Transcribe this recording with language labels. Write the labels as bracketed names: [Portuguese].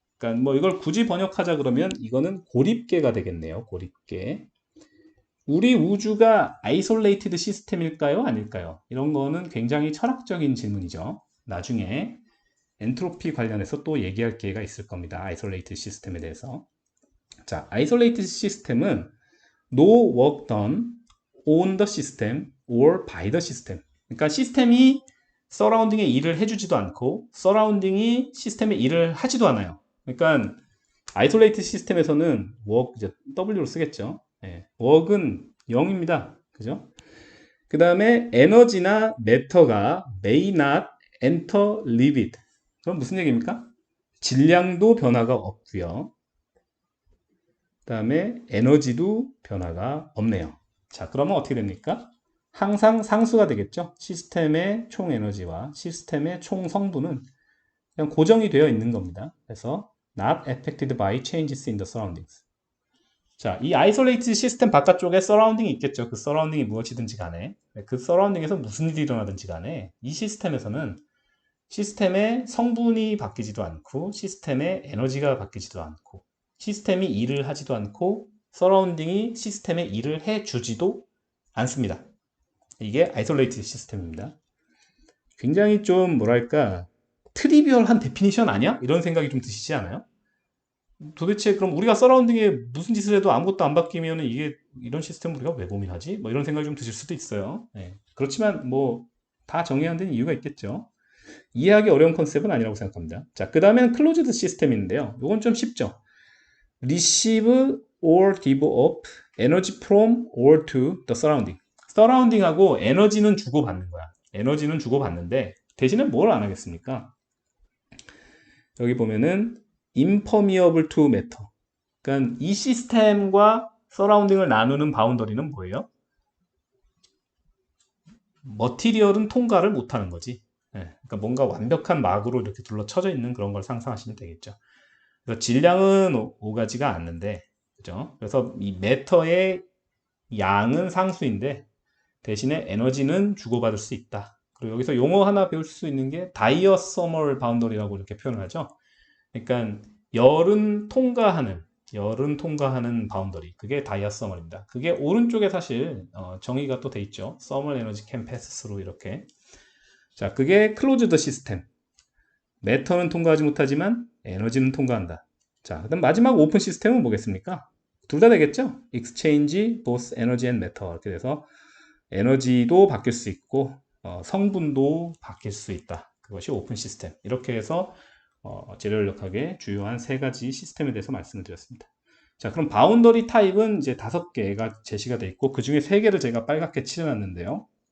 [Korean] 그러니까 뭐 이걸 굳이 번역하자 그러면 이거는 고립계가 되겠네요. 고립계. 우리 우주가 아이솔레이티드 시스템일까요? 아닐까요? 이런 거는 굉장히 철학적인 질문이죠. 나중에 엔트로피 관련해서 또 얘기할 기회가 있을 겁니다. 아이솔레이티드 시스템에 대해서. 자, 아이솔레이티드 시스템은 [English] no work done on the system or by the system. [Korean] 그러니까 시스템이 서라운딩에 일을 해주지도 않고 서라운딩이 시스템에 일을 하지도 않아요. 그러니까 아이솔레이티드 시스템에서는 work, 이제 W로 쓰겠죠. work은 0입니다. 그죠? 그 다음에 에너지나 매터가 [English] may not enter liquid. [Korean] 그럼 무슨 얘기입니까? 질량도 변화가 없고요. 그 다음에 에너지도 변화가 없네요. 자, 그러면 어떻게 됩니까? 항상 상수가 되겠죠? 시스템의 총 에너지와 시스템의 총 성분은 그냥 고정이 되어 있는 겁니다. 그래서 [English] not affected by changes in the surroundings. [Korean] 자, 이 아이솔레이티드 시스템 바깥쪽에 서라운딩이 있겠죠. 그 서라운딩이 무엇이든지 간에 그 서라운딩에서 무슨 일이 일어나든지 간에 이 시스템에서는 시스템의 성분이 바뀌지도 않고 시스템의 에너지가 바뀌지도 않고 시스템이 일을 하지도 않고 서라운딩이 시스템의 일을 해주지도 않습니다. 이게 아이솔레이티드 시스템입니다. 굉장히 좀 뭐랄까 트리비얼한 데피니션 아니야? 이런 생각이 좀 드시지 않아요? 도대체 그럼 우리가 서라운딩에 무슨 짓을 해도 아무것도 안 바뀌면 이게 이런 시스템 우리가 왜 고민하지? 뭐 이런 생각이 좀 드실 수도 있어요. 그렇지만 뭐 다 정해야 되는 이유가 있겠죠. 이해하기 어려운 컨셉은 아니라고 생각합니다. 자, 그 다음에는 클로즈드 시스템인데요. 이건 좀 쉽죠. [English] receive or give up energy from or to the surrounding. [Korean] 서라운딩하고 에너지는 주고받는 거야. 에너지는 주고받는데 대신에 뭘 안 하겠습니까? 여기 보면은 [English] impermeable to matter. [Korean] 그러니까 이 시스템과 서라운딩을 나누는 바운더리는 뭐예요? 머티리얼은 통과를 못하는 거지. 그러니까 뭔가 완벽한 막으로 이렇게 둘러쳐져 있는 그런 걸 상상하시면 되겠죠. 그래서 질량은 오가지가 않는데, 그죠? 그래서 이 매터의 양은 상수인데 대신에 에너지는 주고받을 수 있다. 그리고 여기서 용어 하나 배울 수 있는 게 다이어서멀 바운더리라고 이렇게 표현을 하죠. 그러니까 열은 통과하는 바운더리. 그게 다이어서멀입니다. 그게 오른쪽에 사실 정의가 또 돼 있죠. 서멀 에너지 캠 패스스로 이렇게. 자, 그게 클로즈드 시스템. 매터는 통과하지 못하지만 에너지는 통과한다. 자, 그다음 마지막 오픈 시스템은 뭐겠습니까? 둘 다 되겠죠? [English] exchange both energy and matter. [Korean] 이렇게 돼서 에너지도 바뀔 수 있고 성분도 바뀔 수 있다. 그것이 오픈 시스템. 이렇게 해서 재료연력학의 주요한 세 가지 시스템에 대해서 말씀을 드렸습니다. 자, 그럼 바운더리 타입은 이제 5개가 제시가 되어 있고 그 중에 3개를 제가 빨갛게 칠해놨는데요.